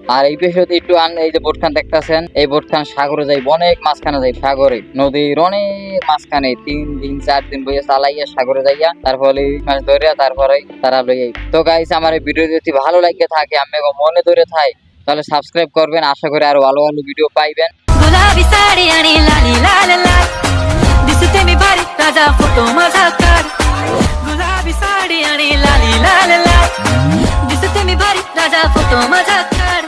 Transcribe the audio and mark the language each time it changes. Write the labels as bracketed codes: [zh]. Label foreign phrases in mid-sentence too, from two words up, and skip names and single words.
[bn] আর এই পেশে একটু এই যে বোটখান দেখতেছেন, এই বোটখান সাগরে যাই, অনেক মাঝখানে যাই, সাগরে নদীর অনেক মাঝখানে 3 দিন 4 দিন বইয়া চালাইয়া সাগরে যাইয়া তারপরে মাছ ধরিয়া তারপরে তারা লইয়া। তো গাইস আমার এই ভিডিও যদি ভালো লাগে থাকে, আমি মনে ধরে থাই, তাহলে সাবস্ক্রাইব করবেন। আশা করি আরো ভালো ভালো ভিডিও পাইবেন। [mr] गुलाबी साडी आणि लाली लाल लाल दिसते मी भारी राजा फोटो माझा काढ गुलाबी साडी आणि लाली लाल लाल दिसते मी भारी राजा फोटो माझा